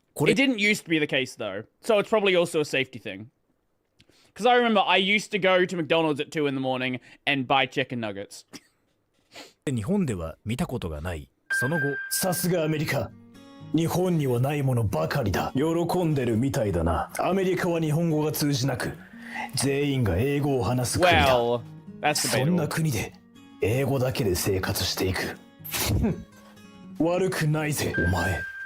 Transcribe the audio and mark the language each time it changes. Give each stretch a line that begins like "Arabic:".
Japanese: これ
English: It didn't used to be the case though. So it's probably also a safety thing. Because I remember I used to go to McDonald's at 2 in the morning and buy chicken nuggets.
Japanese: 日本では見たことがない。その後、さすがアメリカ。日本にはないものばかりだ。喜んでるみたいだな。アメリカは日本語が通じなく、全員が英語を話す国だ。
English: Well, that's
Japanese: そんな
English: debatable.
Japanese: 国で英語だけで生活していく。悪くないぜ、お前。